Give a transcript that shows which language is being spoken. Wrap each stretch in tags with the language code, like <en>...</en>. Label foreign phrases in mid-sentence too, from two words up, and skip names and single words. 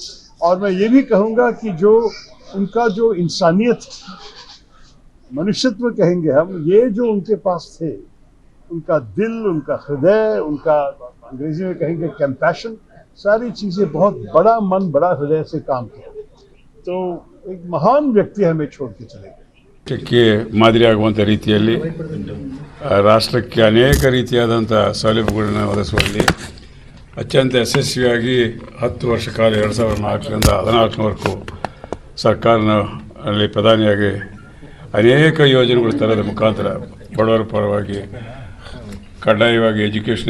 <hi>और मैं ये भी कहूँगा कि जो उनका जो इंसानियत, मनुष्यत्व कहेंगे हम, ये जो उनके पास थे, उनका दिल, उनका हृदय, उनका अंग्रेजी में कहेंगे कंपैशन, सारी चीज़ें बहुत बड़ा मन, बड़ा हृदय से काम किया। तो एक महान व्यक्ति हमें छोड़ के चले गए।</hi> <kn>ರಾಷ್ಟ್ರಕ್ಕೆ ಮಾದರಿಯಾಗುವಂಥ ರೀತಿಯಲ್ಲಿ ರಾಷ್ಟ್ರಕ್ಕೆ ಅನೇಕ ರೀತಿಯಾದಂಥ ಸೌಲಭ್ಯಗಳನ್ನು ಒದಗಿಸುವಲ್ಲಿ ಅತ್ಯಂತ ಯಶಸ್ವಿಯಾಗಿ 10 ವರ್ಷ ಕಾಲ 2004ರಿಂದ 2014ವರೆಗೂ ಸರ್ಕಾರದಲ್ಲಿ ಪ್ರಧಾನಿಯಾಗಿ ಅನೇಕ ಯೋಜನೆಗಳು ತರೋದ್ರ ಮುಖಾಂತರ ಬಡವರ ಪರವಾಗಿ ಕಡ್ಡಾಯವಾಗಿ ಎಜುಕೇಷನ್</kn>